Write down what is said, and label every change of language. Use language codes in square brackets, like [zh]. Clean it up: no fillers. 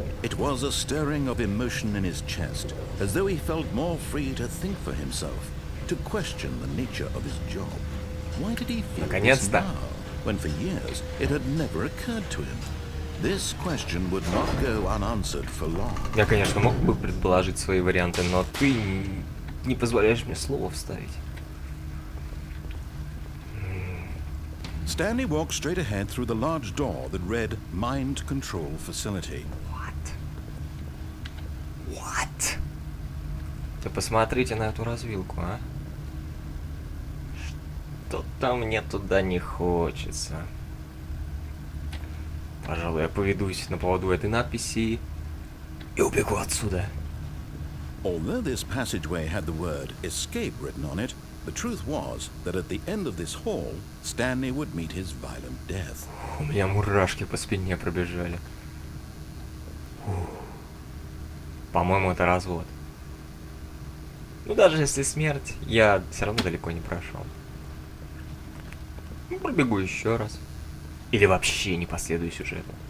[en] It was a stirring of emotion in his chest, as though he felt more free to think for himself, to question the nature of his job. Why did he feel this [ru] Наконец-то. [en] now, when for years it had never occurred to him? This question would not go unanswered for long. [ru] Я, конечно, мог бы предположить свои варианты, но ты не позволяешь мне слово вставить. [en] Stanley walked straight ahead through the large door that read Mind Control Facility. What? [ru] Да посмотрите на эту развилку, а? Что-то мне туда не хочется. Пожалуй, я поведусь на поводу этой надписи и убегу отсюда. [en] Although this passageway had the word escape written on it, the truth was that at the end of this hall, Stanley would meet his violent death. [ru] У меня мурашки по спине пробежали. По-моему, это развод. Ну, даже если смерть, я все равно далеко не прошел. Ну, пробегу еще раз. Или вообще не последую сюжету.